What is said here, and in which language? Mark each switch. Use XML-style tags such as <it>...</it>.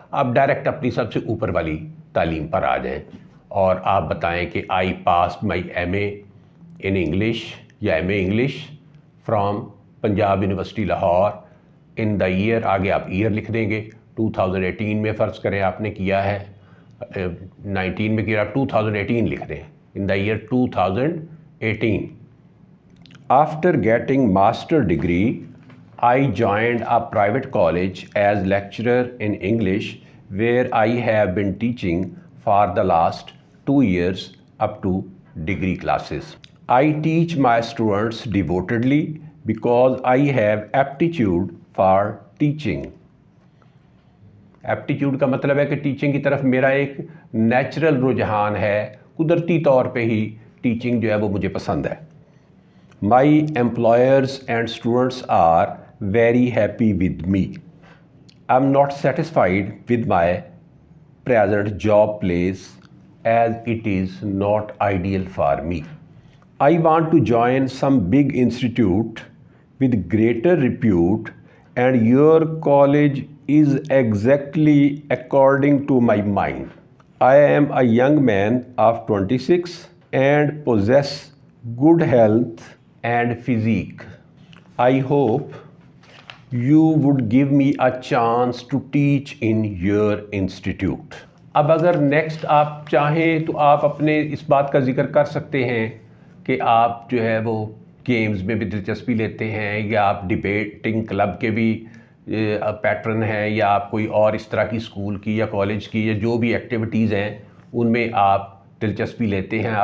<ur>آپ ڈائریکٹ اپنی سب سے اوپر والی تعلیم پر آ جائیں اور آپ بتائیں کہ</ur> <en>I passed my M A in English یا M A English from Punjab University Lahore in the year.</en> <ur>آگے آپ ایئر لکھ دیں گے. 2018 میں فرض کریں آپ نے کیا ہے 19 میں کیا، 2018 لکھ دیں،</ur> <en>in the year 2018. After getting master degree, I joined a private college as lecturer in English, where I have been teaching for the last 2 years up to degree classes. I teach my students devotedly because I have aptitude for teaching.</en> <ur>Aptitude کا مطلب ہے کہ teaching کی طرف میرا ایک natural رجحان ہے، قدرتی طور پہ ہی ٹیچنگ جو ہے وہ مجھے پسند ہے.</ur> <en>My employers and students are very happy with me. I am not satisfied with my present job place as it is not ideal for me. I want to join some big institute with greater repute and your college is exactly according to my mind. I am a young man of 26 and possess good health and physique. I hope you would give me a chance to teach in your institute.</en> <ur>اب اگر next آپ چاہیں تو آپ اپنے اس بات کا ذکر کر سکتے ہیں کہ آپ جو ہے وہ گیمز میں بھی دلچسپی لیتے ہیں، یا آپ ڈبیٹنگ کلب کے بھی پیٹرن ہیں، یا آپ کوئی اور اس طرح کی اسکول کی یا کالج کی یا جو بھی ایکٹیویٹیز ہیں ان میں آپ دلچسپی لیتے ہیں.</ur>